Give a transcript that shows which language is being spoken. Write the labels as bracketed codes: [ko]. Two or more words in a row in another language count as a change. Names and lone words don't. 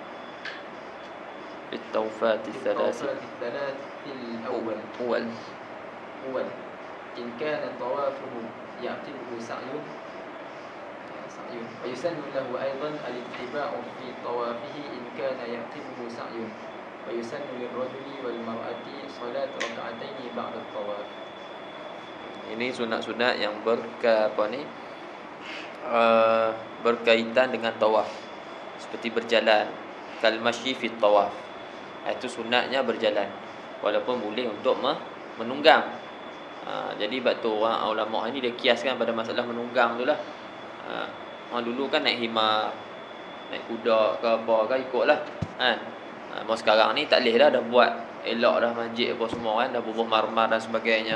[ar] الطوفات الثلاث الأول إن كان طوافه يعقبه سعي ويسن له أيضا الاتباع في طوافه إن كان يعقبه سعي ويسن للرجل والمرأة صلاة ركعتين بعد الطواف. [ms] Ini sunat-sunat yang berkaitan dengan tawaf. Seperti berjalan, [ar] كالمشي في الطواف. [ms] Itu sunatnya berjalan. Walaupun boleh untuk menunggang. Jadi bab tu orang ulama ni dia kiaskan pada masalah menunggang tu lah. Orang dulu kan naik himar, naik kuda ke apa ke ikutlah kan. Mau sekarang ni tak leh dah buat elok dah masjid apa semua kan, dah bubuh marmar dan sebagainya.